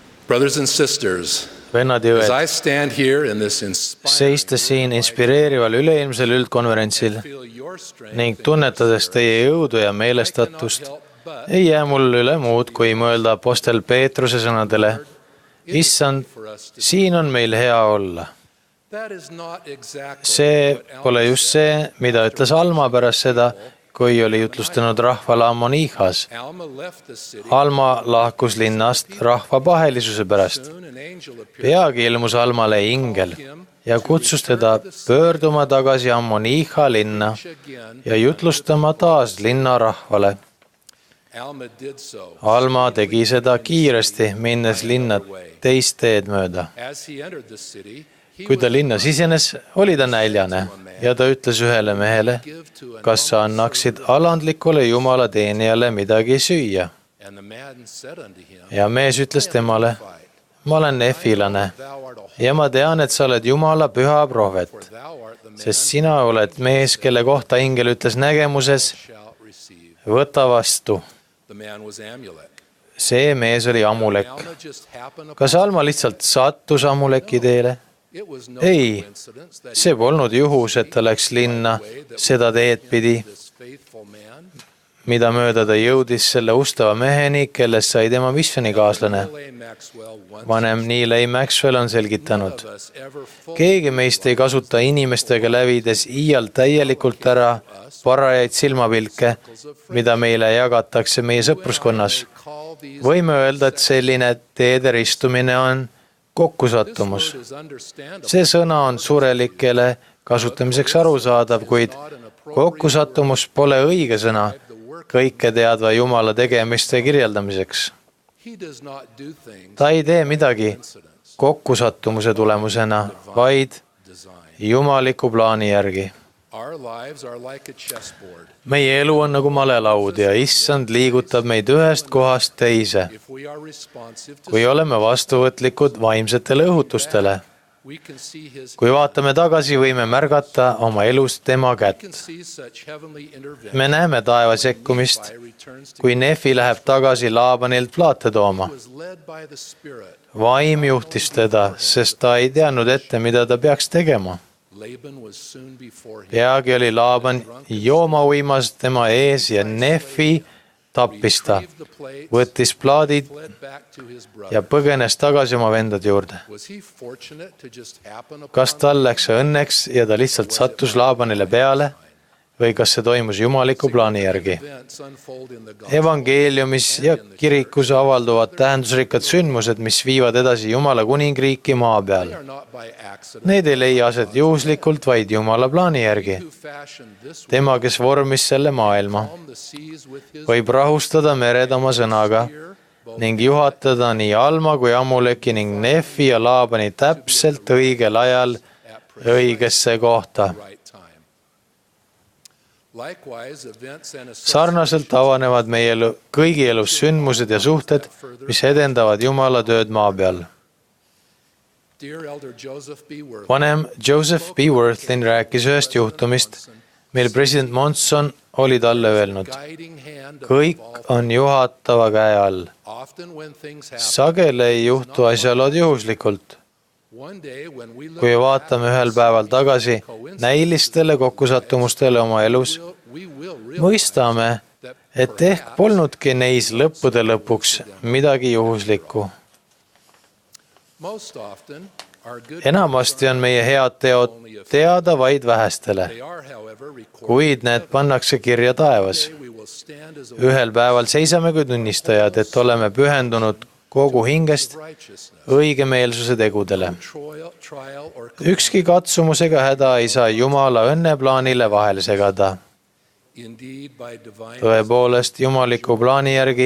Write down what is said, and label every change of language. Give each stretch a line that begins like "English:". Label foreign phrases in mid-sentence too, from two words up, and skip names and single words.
English: Brothers and sisters,
Estonian: vennad ja
English: as
Estonian: õed,
English: I stand here in this inspiring,
Estonian: seistes siin inspireerival üleilmsel üldkonverentsil
English: feel your strength
Estonian: ning tunnetades teie jõudu ja meelestatust, ei jää mul üle muud, kui mõelda apostel Peetruse sõnadele. Issand, siin on meil hea olla.
English: That is not exactly
Estonian: See
English: what
Estonian: pole
English: Alma just said.
Estonian: see, mida ütles Alma pärast seda, kui oli jutlustanud rahvale Ammoniihas.
English: Alma left the city.
Estonian: Alma lahkus linnast rahva pahelisuse pärast.
English: Soon an angel appeared
Estonian: Peagi ilmus Almale ingel ja kutsus teda pöörduma tagasi Ammoniiha linna
English: again.
Estonian: ja jutlustama taas linna rahvale.
English: Alma did so.
Estonian: Alma tegi seda kiiresti, minnes linna teist teed mööda.
English: As he entered the city, he
Estonian: Kui ta linna sisenes, oli ta näljane ja ta ütles ühele mehele, kas sa annaksid alandlikule Jumala teenijale midagi süüa.
English: and the man said unto him,
Estonian: Ja mees ütles temale, ma olen nefilane
English: Thou art a
Estonian: ja ma tean, et sa oled Jumala püha prohvet,
English: thou art the man
Estonian: sest sina oled mees, kelle kohta ingel ütles nägemuses,
English: shalt receive.
Estonian: võta vastu.
English: The man was Amulek.
Estonian: See mees oli Amulek.
English: Alma just happened
Estonian: Kas Alma lihtsalt sattus Amuleki teele?
English: It was no
Estonian: Ei,
English: coincidence that
Estonian: see polnud juhus, et ta läks linna seda teed pidi,
English: this faithful man,
Estonian: mida mööda ta jõudis selle ustava meheni, kellest sai tema missionikaaslane.
English: L.A. Maxwell once
Estonian: Vanem Neil A. Maxwell on selgitanud,
English: of us ever fully
Estonian: keegi meist ei kasuta inimestega lävides iial täielikult ära parajaid silmapilke, mida meile jagatakse meie sõpruskonnas.
English: call these
Estonian: Võime öelda, et selline teede ristumine on kokkusattumus.
English: is understandable.
Estonian: See sõna on surelikele kasutamiseks arusaadav, kuid kokkusattumus pole õige sõna kõike teadva Jumala tegemiste kirjeldamiseks.
English: He does not do things
Estonian: Ta ei tee midagi kokkusattumuse tulemusena, vaid
English: design.
Estonian: jumaliku plaani järgi.
English: Our lives are like a chessboard.
Estonian: Meie elu on nagu malelaud ja issand liigutab meid ühest kohast teise,
English: If we are responsive to
Estonian: kui oleme vastuvõtlikud vaimsetele õhutustele.
English: we can see his
Estonian: Kui vaatame tagasi, võime märgata oma elus tema
English: can
Estonian: kätt.
English: see such heavenly intervention.
Estonian: Me näeme taeva sekkumist,
English: By returns to
Estonian: kui Nefi läheb tagasi Laabanilt plaate tooma.
English: was led by the Spirit.
Estonian: Vaim juhtis teda, sest ta ei teadnud ette, mida ta peaks tegema.
English: Laban was soon before him.
Estonian: Peagi oli Laaban joomauimas tema ees ja Nefi tappis ta,
English: Retrieved the plate,
Estonian: võttis plaadid
English: fled back to his brother.
Estonian: ja põgenes tagasi oma vendade juurde.
English: Was he fortunate to just happen
Estonian: Kas
English: upon
Estonian: tal läks see õnneks ja ta lihtsalt sattus Laabanile peale või kas see toimus jumaliku plaani järgi?
English: events unfold in the gospel?
Estonian: Evangeeliumis ja kirikus avalduvad tähendusrikkad sündmused, mis viivad edasi Jumala kuningriiki maa peal.
English: They are not by accident.
Estonian: Need ei leia aset juhuslikult, vaid Jumala plaani järgi.
English: Who fashioned this
Estonian: Tema, kes vormis selle maailma,
English: calm the seas with his
Estonian: võib rahustada mered oma sõnaga ning juhatada nii Alma kui Amuleki ning Nefi ja Laabani täpselt õigel ajal õigesse kohta.
English: right time. Likewise, events and
Estonian: Sarnaselt avanevad meie kõigi elus sündmused ja suhted, mis edendavad Jumala tööd maa peal.
English: Dear Elder Joseph B. Worth,
Estonian: Vanem Joseph B. Worthlin rääkis ühest juhtumist, mil president Monson oli talle öelnud,
English: guiding hand of
Estonian: kõik on juhatava käe all.
English: often when things happen.
Estonian: Sageli ei juhtu asjalood juhuslikult.
English: One day when we look
Estonian: Kui vaatame ühel päeval tagasi näilistele kokkusattumustele oma elus,
English: we will realize
Estonian: mõistame, et ehk polnudki neis lõppude lõpuks midagi juhuslikku.
English: most often our good
Estonian: Enamasti on meie head teod teada vaid vähestele,
English: they are however recorded.
Estonian: kuid need pannakse kirja taevas.
English: We will stand as a
Estonian: Ühel päeval seisame kui tunnistajad, et oleme pühendunud kogu hingest
English: righteousness.
Estonian: õigemeelsuse tegudele.
English: Trial or
Estonian: Ükski katsumus ega häda ei saa Jumala õnneplaanile vahele segada.
English: indeed by divine
Estonian: Tõepoolest, jumaliku plaani järgi